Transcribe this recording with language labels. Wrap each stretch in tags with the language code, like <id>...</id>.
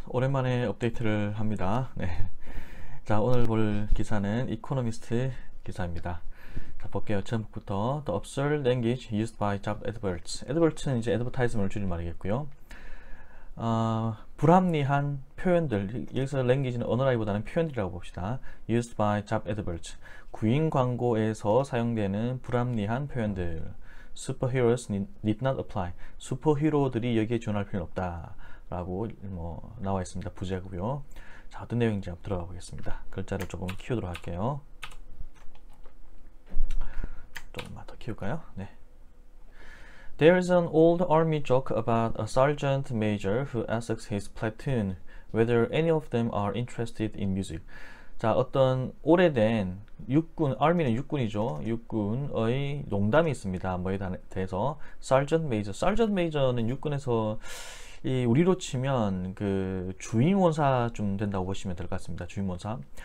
<ko>오랜만에 업데이트를 합니다. 네. 자, 오늘 볼 기사는 이코노미스트 기사입니다. 자, 볼게요. 처음부터</ko> <en>The absurd language used by job adverts.</en> <ko>adverts는 이제 advertisement을 줄임말이겠고요. 불합리한 표현들, 여기서 language는 언어라기보다는 표현들이라고 봅시다.</ko> <en>used by job adverts.</en> <ko>구인 광고에서 사용되는 불합리한 표현들.</ko> <en>Superheroes need not apply.</en> <ko>슈퍼히로들이 여기에 지원할 필요는 없다 라고 나와 있습니다. 부제고요. 자, 어떤 내용인지 한번 들어가 보겠습니다. 글자를 조금 키우도록 할게요. 조금만 더 키울까요? 네.</ko> <en>There's an old army joke about a sergeant major who asks his platoon whether any of them are interested in music.</en> <ko>자, 어떤 오래된 육군, army는 육군이죠. 육군의 농담이 있습니다. 뭐에 대해서 sergeant major. sergeant major는 육군에서 우리로 치면 그 주임원사쯤 된다고 보시면 될 것 같습니다. 주임원사.</ko>